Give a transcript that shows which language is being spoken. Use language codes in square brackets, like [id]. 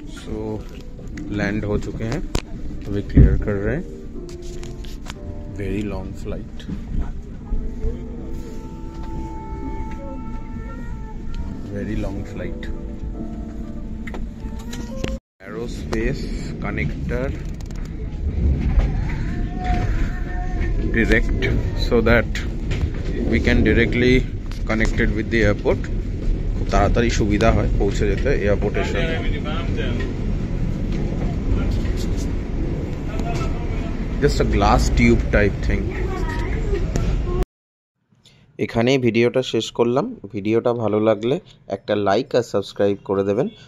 [hi] Land हो चुके हैं, अभी क्लियर कर रहे हैं। [en] Very long flight, very long flight. Aerospace connector direct, so that we can directly connected with the airport। [bn] খুব তাড়াতাড়ি সুবিধা হয় পৌঁছে যেতে এয়ারপোর্টের সাথে। [en] Just a glass tube type thing। [bn] এখানেই ভিডিওটা শেষ করলাম। ভিডিওটা ভালো লাগলে একটা লাইক আর সাবস্ক্রাইব করে দেবেন।